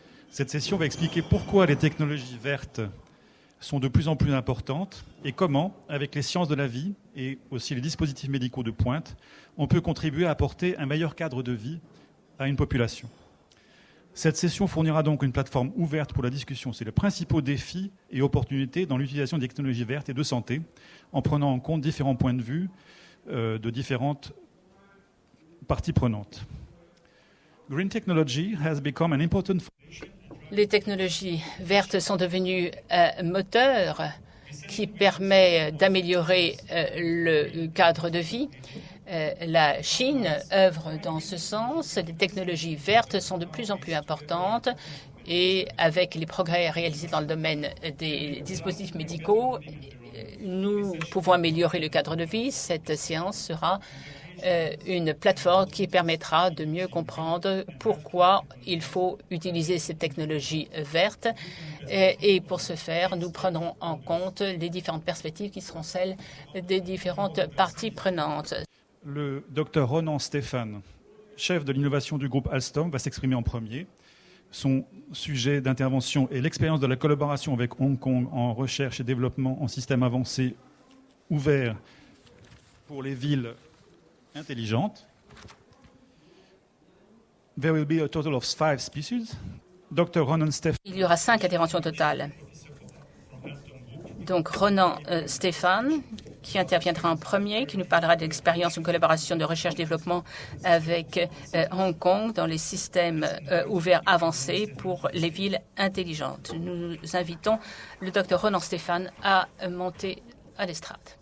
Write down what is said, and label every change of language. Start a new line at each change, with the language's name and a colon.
French: Cette session va expliquer pourquoi les technologies vertes sont de plus en plus importantes et comment, avec les sciences de la vie et aussi les dispositifs médicaux de pointe, on peut contribuer à apporter un meilleur cadre de vie à une population. Cette session fournira donc une plateforme ouverte pour la discussion sur les principaux défis et opportunités dans l'utilisation des technologies vertes et de santé, en prenant en compte différents points de vue de différentes parties prenantes.
English: Green technology has become an important.
French: Les technologies vertes sont devenues un moteur qui permet d'améliorer le cadre de vie. La Chine œuvre dans ce sens. Les technologies vertes sont de plus en plus importantes et avec les progrès réalisés dans le domaine des dispositifs médicaux, nous pouvons améliorer le cadre de vie. Cette séance sera une plateforme qui permettra de mieux comprendre pourquoi il faut utiliser ces technologies vertes. Et pour ce faire, nous prendrons en compte les différentes perspectives qui seront celles des différentes parties prenantes. Le Dr Ronan Stephan, chef de l'innovation du groupe Alstom, va s'exprimer en premier. Son sujet d'intervention est l'expérience de la collaboration avec Hong Kong en recherche et développement en système avancé ouvert pour les villes intelligentes.
English: There will be a total of 5 speeches. Dr. Ronan Stephan.
French: Il y aura 5 interventions totales. Donc Ronan Stephan, qui interviendra en premier, qui nous parlera de l'expérience de collaboration de recherche-développement avec Hong Kong dans les systèmes ouverts avancés pour les villes intelligentes. Nous invitons le Dr Ronan Stephan à monter à l'estrade.